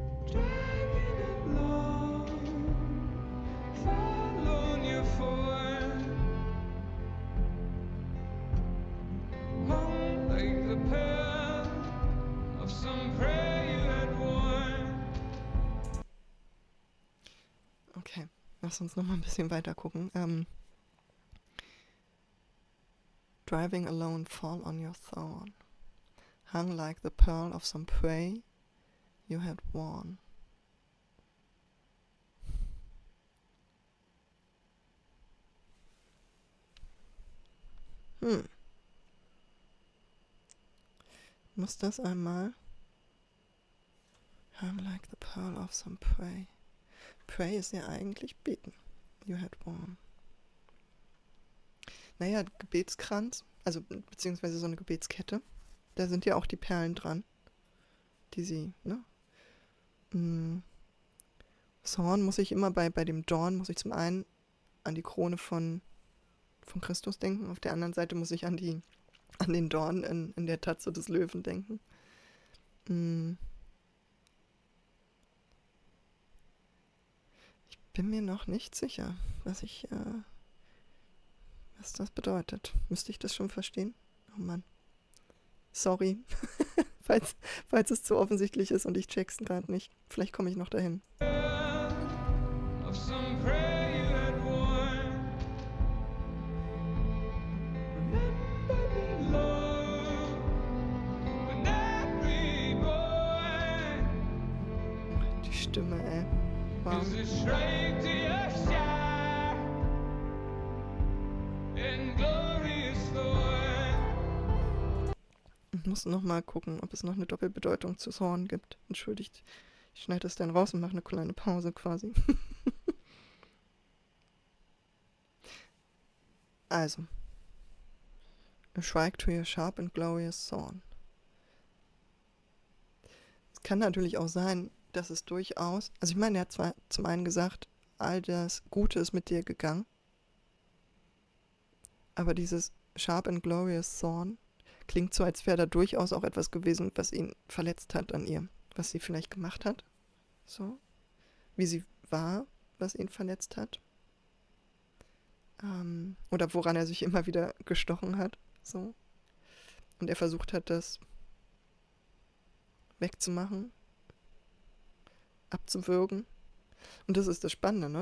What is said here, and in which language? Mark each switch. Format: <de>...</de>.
<en>Dragging along, following your form, hung like the pearl of some prey you had worn.</en> <de>Okay, lass uns noch mal ein bisschen weiter gucken.</de> <en>Driving alone, fall on your thorn. Hung like the pearl of some prey you had worn.</en> <de>Muss das einmal?</de> <en>Hung like the pearl of some prey.</en> <de>Prey ist ja eigentlich beten.</de> <en>You had worn.</en> <de>Naja, Gebetskranz, also beziehungsweise so eine Gebetskette. Da sind ja auch die Perlen dran, die sie, ne? Thorn muss ich immer bei dem Dorn, muss ich zum einen an die Krone von Christus denken, auf der anderen Seite muss ich an den Dorn in der Tatze des Löwen denken. Ich bin mir noch nicht sicher, was das bedeutet. Müsste ich das schon verstehen? Oh Mann. Sorry, falls es zu offensichtlich ist und ich check's gerade nicht. Vielleicht komme ich noch dahin.</de> <en>Of some prey you had worn. Remember me, Lord, when every boy</en> <de>Die Stimme, ey. Wow.</de> <en>is a shrike to your shine in glorious thorn.</en> <de>Ich muss noch mal gucken, ob es noch eine Doppelbedeutung zu Thorn gibt. Entschuldigt, ich schneide das dann raus und mache eine kleine Pause quasi. Also.</de> <en>A shrike to your sharp and glorious thorn.</en> <de>Es kann natürlich auch sein, dass es durchaus, also ich meine, er hat zwar zum einen gesagt, all das Gute ist mit dir gegangen, aber dieses</de> <en>sharp and glorious thorn</en> <de>klingt so, als wäre da durchaus auch etwas gewesen, was ihn verletzt hat an ihr, was sie vielleicht gemacht hat, so, wie sie war, was ihn verletzt hat, oder woran er sich immer wieder gestochen hat, so, und er versucht hat, das wegzumachen, abzuwürgen. Und das ist das Spannende, ne?</de>